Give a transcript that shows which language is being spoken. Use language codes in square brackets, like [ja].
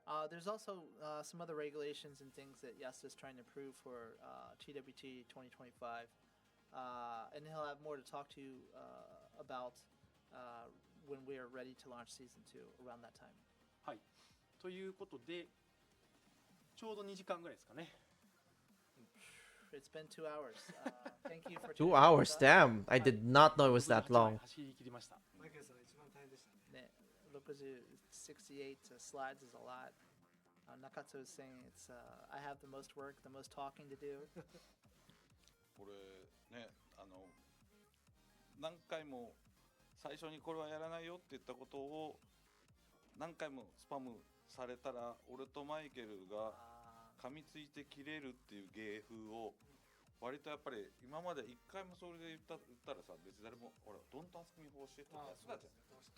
[en] There's also some other regulations and things that Yasuda is trying to improve for TWT 2025. And he'll have more to talk to you about when we are ready to launch Season 2 around that time. [ja] はい。ということで、ちょうど2時間ぐらいですかね。 [en] It's been 2 hours. Thank you for tuning in with hours, us. damn. I did not know it was that long. [ja] 走り切りました。マイケルさんが一番大変でしたね。 [en] ね、68 slides is a lot. Nakatsu is saying it's I have the most work, the most talking to do. [ja] これね、何回も最初にこれはやらないよって言ったことを何回もスパムされたら、俺とマイケルが噛みついて切れるっていう芸風を割とやっぱり今まで一回もそれで言ったらさ、別に誰も俺 [en] ドントアスクミーフォーシェット [ja] ってやってたじゃん。